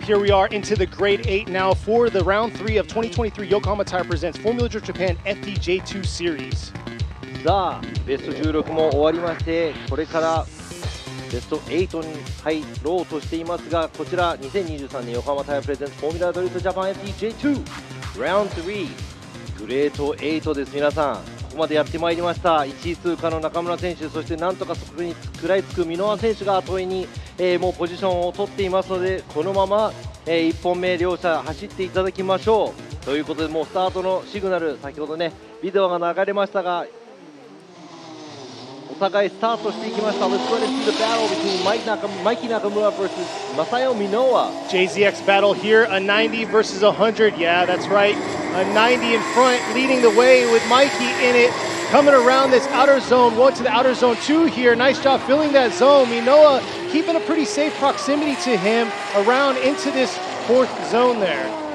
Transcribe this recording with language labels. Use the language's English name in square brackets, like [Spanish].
[English] Here we are into the grade 8 now for the round 3 of 2023 Yokohama Tire presents Formula Drift Japan FDJ2 Series. [Japanese] さあベスト16も終わりまして、これからベスト8に入ろうとしていますが、こちら2023年横浜タイヤプレゼンツフォーミュラドリフトジャパン FDJ2 Round 3グレート8です。皆さんここまでやってまいりました。1位通過の中村選手、そしてなんとかそこに食らいつく箕輪選手が後追いに、もうポジションを取っていますので、このまま、1本目両者走っていただきましょう。ということで、もうスタートのシグナル、先ほどねビデオが流れましたが、お互いスタートしていきました。 [English] Let's go into the battle between Mikey Nakamura versus Masayo Minowa. JZX battle here, a 90 versus 100. Yeah, that's right. A 90 in front, leading the way with Mikey in it. Coming around this outer zone, 1 to the outer zone 2 here. Nice job filling that zone. Minowa keeping a pretty safe proximity to him around into this 4th zone there.